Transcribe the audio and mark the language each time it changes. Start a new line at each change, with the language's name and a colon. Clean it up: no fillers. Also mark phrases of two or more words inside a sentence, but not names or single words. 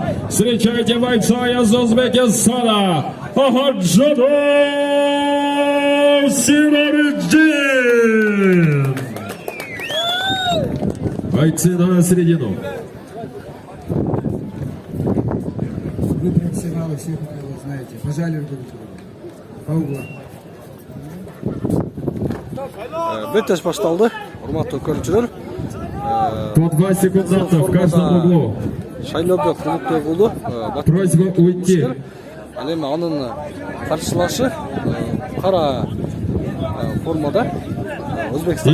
Russian: Встречайте бойца из Узбекистана Ахаджадов Синовичдин. Бойцы на середину. Вы профессионалы, всех вы знаете. Пожали друг друга. По углам.
Kyrgyz: Беттеш башталды. Урматтуу көрүүчүлөр.
Russian: По 2 секунданта в каждом углу. Шайлобек Улугбекулу Просьба уйти.
Kyrgyz: Ал эми анын каршылашы кара формада Өзбекстан.